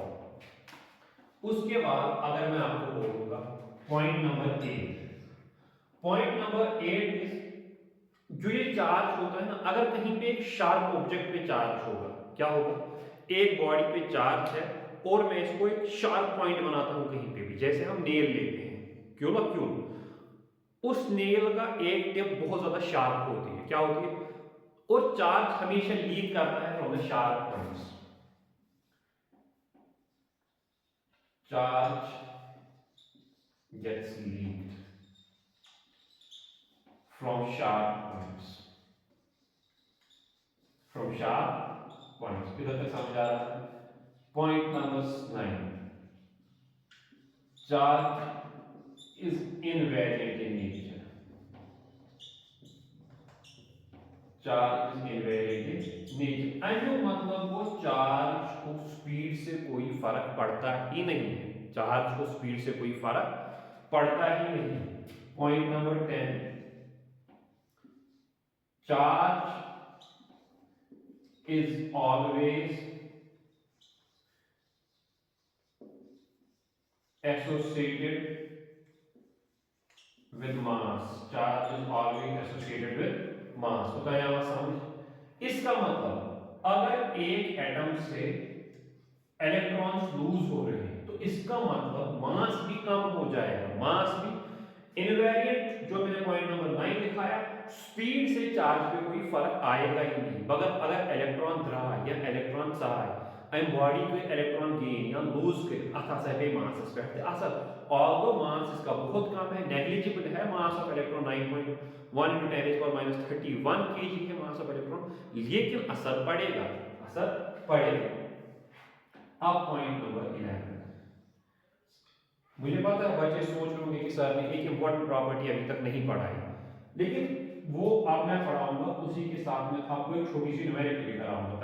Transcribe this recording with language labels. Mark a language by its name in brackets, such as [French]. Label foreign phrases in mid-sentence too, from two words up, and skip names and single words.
[Hindi] उसके बाद अगर मैं आपको बोलूंगा [English] point number 8, point number 8 is, [Hindi] जो ये चार्ज होता है ना, अगर कहीं पे एक [English] sharp object [Hindi] पे चार्ज होगा, क्या होगा, एक बॉडी पे चार्ज है और मैं इसको एक [English] sharp point [Hindi] बनाता हूं कहीं पे भी, जैसे हम नेल लेते हैं, क्यों ना क्यों, उस नेल का एक टिप बहुत ज्यादा शार्प होती है, क्या होती है, और चार्ज हमेशा लीक करता है [English] from the sharp points. चार्ज gets leaked from sharp points, from sharp points। [Hindi] इधर तक समझ आ रहा है? [English] point number 9, charge is invariant in nature, charge is invariant in nature. [Hindi] एंड मतलब वो चार्ज को स्पीड से कोई फर्क पड़ता ही नहीं है, चार्ज को स्पीड से कोई फर्क पड़ता ही नहीं। [English] point number 10, charge is always associated with mass, charge is always associated with mass। [Hindi] तो क्या आया समझ? इसका मतलब अगर एक एटम से इलेक्ट्रॉन्स लूज हो रहे हैं तो इसका मतलब मास भी कम हो जाएगा, मास भी इनवेरिएंट। जो मैंने [English] point number 9 [Hindi] लिखाया, स्पीड से चार्ज पे कोई फर्क आएगा ही नहीं। मगर अगर इलेक्ट्रॉन रहा या इलेक्ट्रॉन चाहे अम बॉडी को इलेक्ट्रॉन गेन या लूज कर अथ हसा पे मासस पे असर, [English] although mass [Hindi] इसका बहुत कम है, नेग्लिजिबल है। [English] mass of electron [Hindi] 9.1 × 10⁻31 kg है [English] mass of electron, [Hindi] लेकिन असर पड़ेगा, असर पड़ेगा। अब [English] point number 11, [Hindi] मुझे पता है बच्चे सोच रहे होंगे कि सर ने एक [English] important property [Hindi] अभी तक नहीं पढ़ाई, लेकिन वो अब मैं पढ़ाऊंगा, उसी के साथ में आपको एक छोटी सी न्यूमेरिकल भी कराऊंगा।